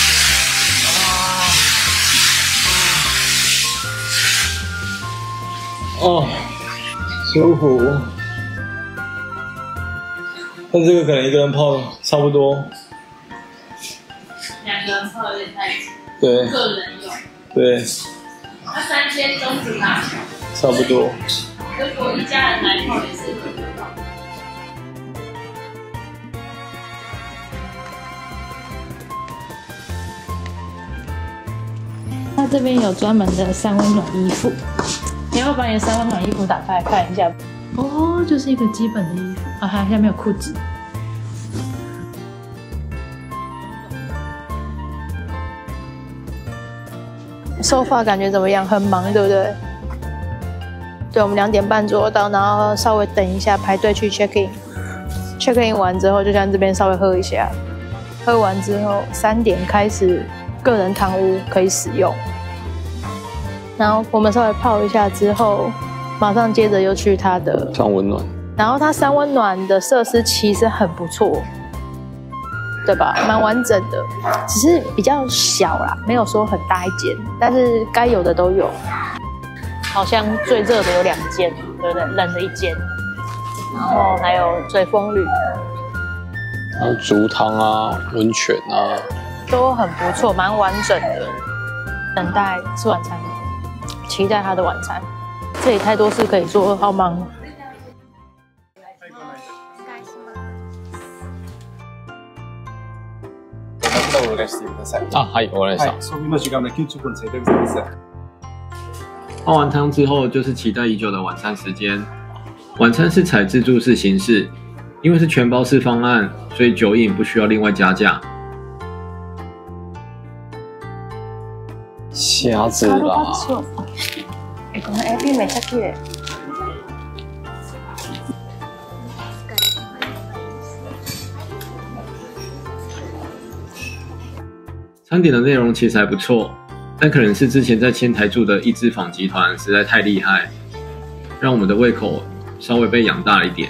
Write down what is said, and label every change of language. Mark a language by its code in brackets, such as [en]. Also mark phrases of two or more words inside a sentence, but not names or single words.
[zh] 哦，舒服。但這個可能一個人泡差不多 2個人泡有點太擠，對，個人用。對，那3000中子大小，差不多。如果一家人來泡也是可以泡。它這邊有專门的3溫暖衣服，你要不要把你的3溫暖衣服打開來看一下？哦，就是一個基本的衣服啊，它下面有褲子。收發感覺怎麼樣？很忙，對不對？對，我們2點半左右到，然後稍微等一下排隊去 [en] check in。 check in [zh] 完之後，就在這邊稍微喝一下。喝完之後，3點開始個人湯屋可以使用。然後我們稍微泡一下之後，馬上接着又去它的 3溫暖。然後它3溫暖的設施其實很不錯。对吧？蠻完整的，只是比較小啦，沒有說很大一間，但是該有的都有。好像最熱的有2間，對不对？冷的1間，然後還有嘴風呂，還有竹湯啊、溫泉啊，都很不錯，蠻完整的。等待吃晚餐，期待他的晚餐。這裡太多事可以做，好忙。 [ja] あ、はい、お願いします。 [zh] 泡完湯之後，就是期待已久的晚餐時間。晚餐是採自助式形式，因為是全包式方案，所以酒飲不需要另外加價。蝦子啦。 [ja] このエビめっちゃ綺麗。 [zh] 餐點的內容其實還不錯，但可能是之前在千台住的一枝坊集團實在太厲害，讓我們的胃口稍微被養大了一點。